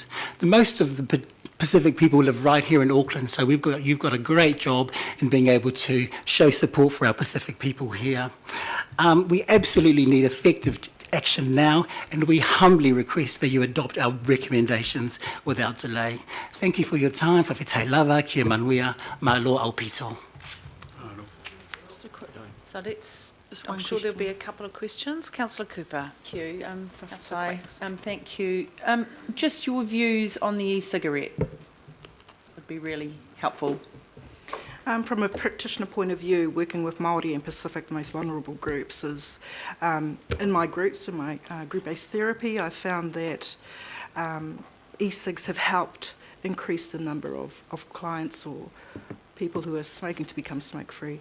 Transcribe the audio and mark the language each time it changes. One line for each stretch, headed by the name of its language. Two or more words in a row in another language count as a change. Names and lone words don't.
English: The most of the Pacific people live right here in Auckland, so you've got a great job in being able to show support for our Pacific people here. We absolutely need effective action now, and we humbly request that you adopt our recommendations without delay. Thank you for your time.
Samoan: Whawhitai lava, kia manuia, malo au pito.
English: So I'm sure there'll be a couple of questions. Councillor Cooper. Thank you. Councillor Quacks. Thank you. Just your views on the e-cigarette would be really helpful. From a practitioner point of view, working with Māori and Pacific most vulnerable groups is, in my groups, in my group-based therapy, I found that e-cigs have helped increase the number of clients or people who are smoking to become smoke-free.